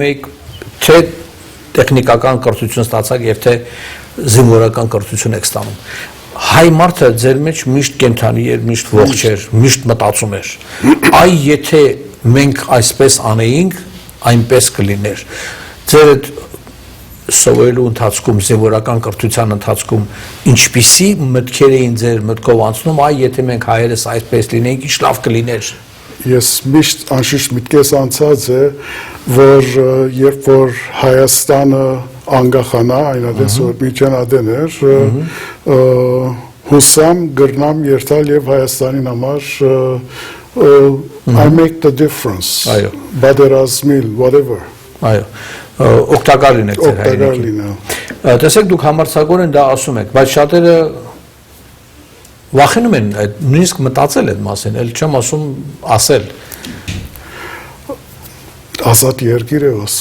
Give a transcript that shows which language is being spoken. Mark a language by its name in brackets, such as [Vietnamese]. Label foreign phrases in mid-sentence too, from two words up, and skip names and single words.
[Armenian] եք թե տեխնիկական կրթություն ստացաք եւ թե զինվորական կրթություն եք ստանում։ Հայ մարդը ձեր մեջ միշտ կենթանի էր, միշտ ողջ էր, միշտ մտածում էր։ Այ եթե մենք այսպես անեինք, այնպես կլիներ։ Ձեր այդ սովորելու ընթացքում, զինվորական կրթության ընթացքում ինչպիսի մտքեր էին ձեր մտքով անցնում, այ եթե մենք հայերս այսպես լինեինք, ինչ լավ կլիներ։ Ես միշտ անշուշտ միտքես անցած է, որ երբ որ Հայաստանը անկախանա, այնպես որ միջան ադեն էր, հուսամ գրնամ երթալ եւ Հայաստանին համար [English] I make the difference. [Armenian] Այո։ Պատերազմիլ, whatever. Այո։ Օգտակար լինեք ձեր հայրենիքին։ Տեսեք, դուք համարձակորեն դա ասում եք, բայց շատերը վախենում են այդ նույնիսկ մտածել այդ մասին, ել չեմ ասում ասել։ Ազատ երկիր է ոս։